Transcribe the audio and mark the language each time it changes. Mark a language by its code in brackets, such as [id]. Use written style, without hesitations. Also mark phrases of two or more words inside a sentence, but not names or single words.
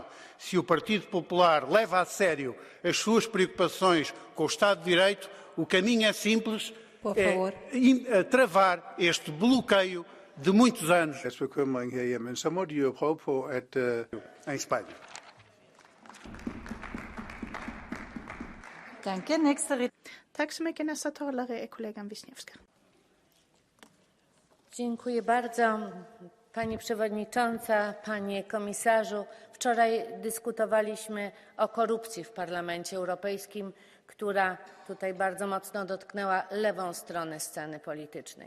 [pt] Se o Partido Popular leva a sério as suas preocupações com o Estado de Direito, o caminho é simples, é travar este bloqueio de muitos anos em Espanha. [sv] Tack så mycket. Nästa talare är kollegan Wisniewska. [pl] Dziękuję bardzo. Pani Przewodnicząca, Panie Komisarzu, wczoraj dyskutowaliśmy o korupcji w Parlamencie Europejskim, która tutaj bardzo mocno dotknęła lewą stronę sceny politycznej.